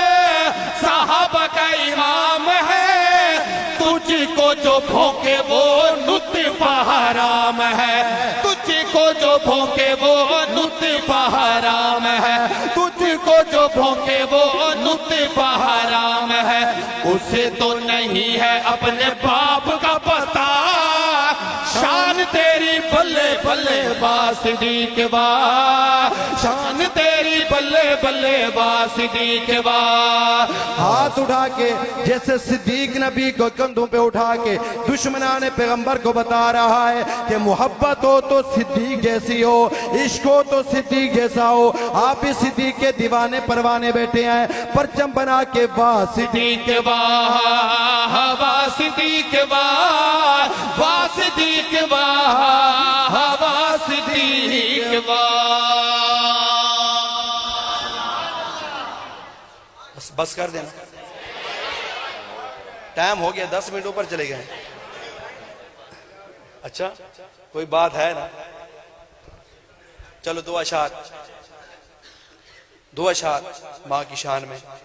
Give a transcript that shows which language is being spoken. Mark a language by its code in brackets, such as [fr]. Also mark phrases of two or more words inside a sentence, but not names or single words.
[ur] صحابہ کا امام ہے، تجھ کو جو بھونکے وہ لطف حرام ہے، تجھ کو جو بھونکے وہ لطف حرام ہے، تجھ کو جو بھونکے وہ لطف حرام ہے، اسے تو نہیں ہے اپنے باپ کا پتہ، شان تیری بلے بلے بلے با صدیق با شان تیری بلے بلے با صدیق با ہاتھ اٹھا کے جیسے صدیق نبی کو کندھوں پہ اٹھا کے دشمنان پیغمبر کو بتا رہا ہے کہ محبت ہو تو صدیق جیسی ہو، عشق ہو تو صدیق جیسا ہو. آپ اس صدیق کے دیوانے پروانے بیٹھے ہیں، پرچم بنا کے با صدیق با با صدیق با با صدیق با با صدیق با. بس کر دینا، ٹائم ہو گیا، 10 منٹ اوپر چلے گئے. اچھا کوئی بات ہے نا؟ چلو دو اشعار ماں کی شان میں.